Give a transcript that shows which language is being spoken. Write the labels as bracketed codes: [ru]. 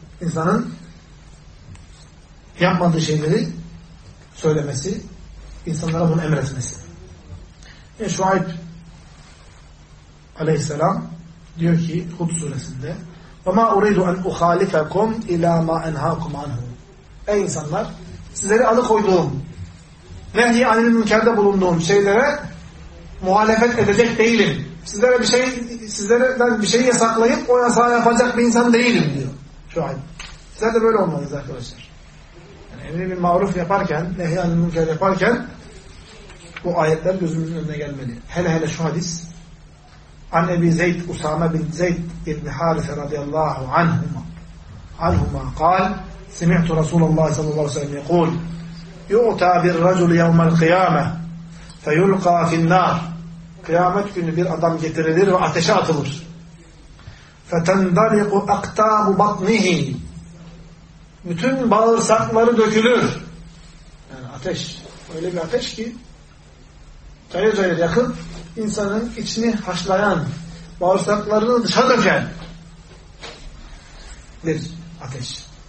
[tr] İnsanın yapmadığı şeyleri söylemesi, insanlara bunu emretmesi. Şuayb aleyhisselam diyor ki Hud suresinde [ar] وَمَا اُرَيْدُ أَنْ اُخَالِفَكُمْ اِلَى مَا اَنْهَاكُمْ عَنْهُ. [tr] Ey insanlar! Sizleri alıkoyduğum, nehyi anil münkerde bulunduğum şeylere muhalefet edecek değilim. Sizlere bir şey, sizlerden bir şey yasaklayıp o yasağı yapacak bir insan değilim diyor şu an. Sizler de böyle olmalıyız arkadaşlar. Yani emri bil maruf yaparken, nehyi anil münker yaparken bu ayetler gözümüzün önüne gelmeli. Hele hele şu hadis. An Ebi Zeyd Usame bin Zeyd İbni Harise radıyallahu anhuma. Anhuma kal. [ar] سمعت رسول الله صلى الله عليه وسلم يقول يؤتى بالرجل يوم القيامة فيلقى في النار. [tr] قيامة günü bir adam getirilir ve ateşe atılır. [ar] فتندلق أقطاب بطنه. [tr] Bütün bağırsakları dökülür. Yani ateş. Öyle bir ateş ki cayır cayır yakıp insanın içini haşlayan, bağırsaklarını dışa döken bir ateş.